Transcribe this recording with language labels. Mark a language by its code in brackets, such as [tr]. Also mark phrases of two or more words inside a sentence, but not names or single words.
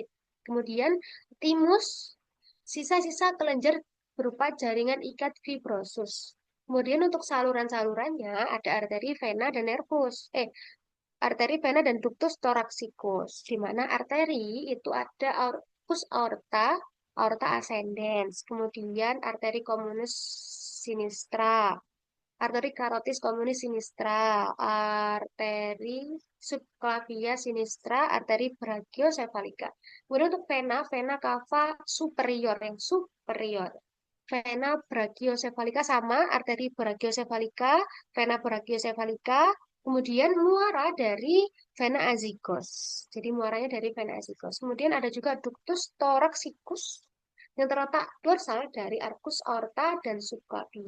[id] Kemudian timus, sisa-sisa kelenjar berupa jaringan ikat fibrosus. Kemudian untuk saluran-salurannya ada arteri, vena, dan nervus. Arteri, vena, dan [la] ductus thoraxicus. [id] Di mana arteri itu ada [la] arcus aorta, aorta ascendens, [id] kemudian arteri [la] communis sinistra, [id] arteri [la] carotis communis sinistra, [id] arteri [la] subclavia sinistra, [id] arteri brachiocephalica. Kemudian untuk vena, [la] vena cava superior [id] yang superior. [la] Vena brachiocephalica [id] sama arteri brachiocephalica, [la] vena brachiocephalica, [id] Kemudian muara dari [la] vena azygos. [id] Jadi muaranya dari [la] vena azygos. [id] Kemudian ada juga [la] ductus thoraxicus [id] yang terletak dorsal dari [la] arcus aorta [id] dan subclavia.